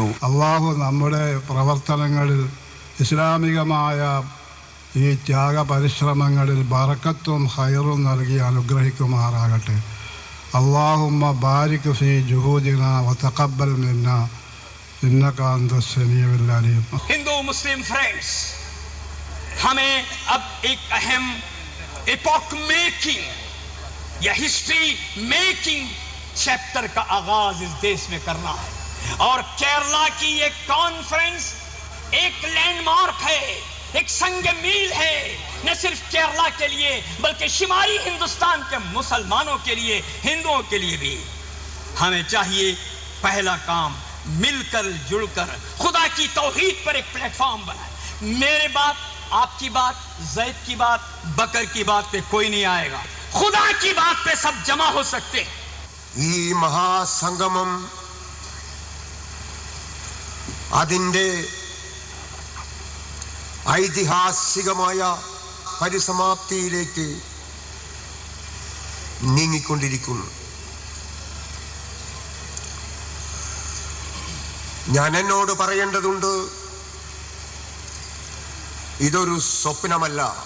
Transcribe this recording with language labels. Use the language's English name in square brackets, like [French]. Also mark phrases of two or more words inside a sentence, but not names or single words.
[Malayalam] അള്ളാഹു നമ്മുടെ പ്രവർത്തനങ്ങളിൽ ഇസ്ലാമികമായ ഈ ത്യാഗ പരിശ്രമങ്ങളിൽ ബറക്കത്തും ഖൈറും നൽകി അനുഗ്രഹിക്കുമാറാകട്ടെ. [Arabic] اللهم بارك في جهودنا وتقبل منا إنك أنت السميع العليم. [Hindi] हिंदू मुस्लिम फ्रेंड्स, हमें अब एक अहम [English] epoch making [Hindi] या [English] history making chapter [Hindi] का आगाज इस देश में करना है और केरला की ये कॉन्फ्रेंस एक लैंडमार्क है, एक संग मील है, न सिर्फ केरला के लिए बल्कि शुमारी हिंदुस्तान के मुसलमानों के लिए, हिंदुओं के लिए भी. हमें चाहिए पहला काम मिलकर जुड़कर खुदा की तौहीद पर एक प्लेटफॉर्म बनाए. मेरे बात, आपकी बात, जैद की बात, बकर की बात पे कोई नहीं आएगा. खुदा की बात पे सब जमा हो सकते हैं. [Malayalam] ഈ മഹാസംഗമം അതിൻ്റെ ഐതിഹാസികമായ പരിസമാപ്തിയിലേക്ക് നീങ്ങിക്കൊണ്ടിരിക്കുന്നു. ഞാൻ എന്നോട് പറയേണ്ടതുണ്ട്, ഇതൊരു സ്വപ്നമല്ല,